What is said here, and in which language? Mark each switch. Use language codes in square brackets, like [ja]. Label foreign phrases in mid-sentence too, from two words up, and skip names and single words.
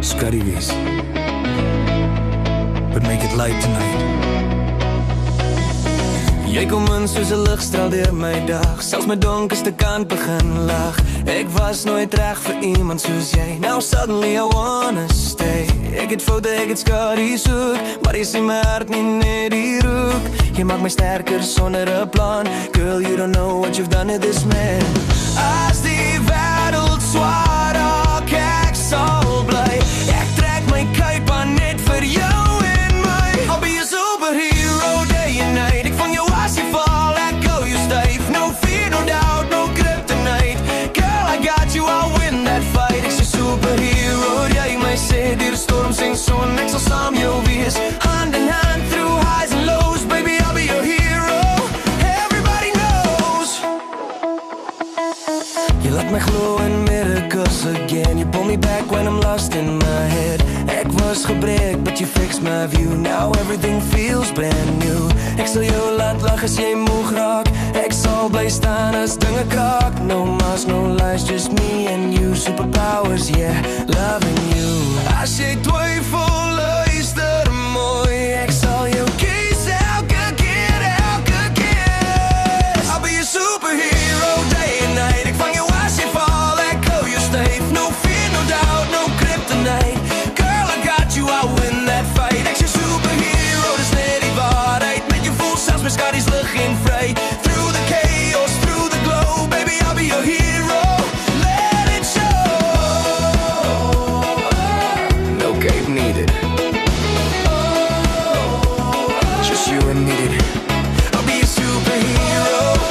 [af] darry wees, [en] but make it light tonight. [af] Jy kom in soos 'n ligstraal deur my dag, selfs my donkerste kant begin lag. Ek was nooit reg vir iemand soos jy, [en] now suddenly I wanna stay. [af] Ek het foute, ek het skadu's ook, maar jy sien my hart nie net hier ook. Jy maak my sterker sonder 'n plan, [en] girl you don't know what you've done to this man. [af] As die wêreld swaar raak, ek sal bly. Ek trek my kuip aan net vir jou en my. [en] I'll be a superhero day and night. [af] Ek vang jou as jy val, ek hou jou styf. [en] No fear, no doubt, no kryptonite. Girl, I got you, I'll win that fight. [af] Ek's 'n superhero, jy my sê deur storms en son. Ek sal saam jou wees, [en] hand in hand through highs and lows. Baby, I'll be your hero, everybody knows. You let my glow in miracles again. You pull me back when I'm lost in my head. [af] Ek was gebreek, [en] but you fixed my view. Now everything feels brand new. [af] Ek sal jou laat lag as jy moeg raak. Ek sal bly staan as dinge kraak. [en] No mas, no lies, just me and you. Superpowers, yeah, loving you. [af] As jy twyfel, luister mooi. Ek sal jou kies elke keer, elke keer. [en] I'll be a superhero day and night. [af] Ek vang jou as jy val, ek hou jou styf. [en] No fear, no doubt, no kryptonite. Girl, I got you, I'll win that fight. [af] Ek's 'n superhero, dis net die waarheid. Met jou voel selfs my skadu's lig en vry. [en] Through the chaos, through the glow, baby, I'll be your hero. Let it show. No cape needed, just you and me. I'll be a superhero.